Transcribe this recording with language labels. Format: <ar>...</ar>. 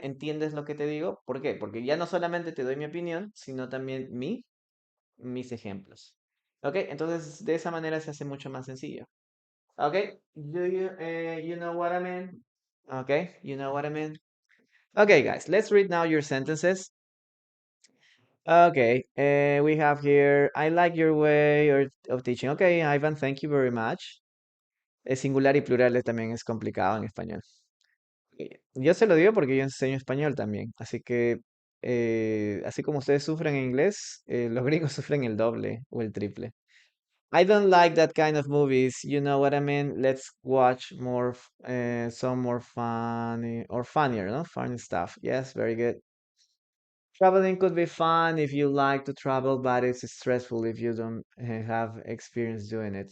<es>¿Entiendes lo que te digo? ¿Por qué? Porque ya no solamente te doy mi opinión, sino también mis ejemplos. Ok, entonces de esa manera se hace mucho más sencillo.</es> <en>Ok, you know what I mean? Okay, you know what I mean? Okay, guys, let's read now your sentences. Okay, we have here, I like your way of teaching. Okay, Ivan, thank you very much.</en> <es>Singular y plural también es complicado en español. Yo se lo digo porque yo enseño español también, así que así como ustedes sufren en inglés, los gringos sufren el doble o el triple.</es> <en>I don't like that kind of movies, you know what I mean? Let's watch some more funny or funnier, no? Funny stuff. Yes, very good. Traveling could be fun if you like to travel, but it's stressful if you don't have experience doing it.</en>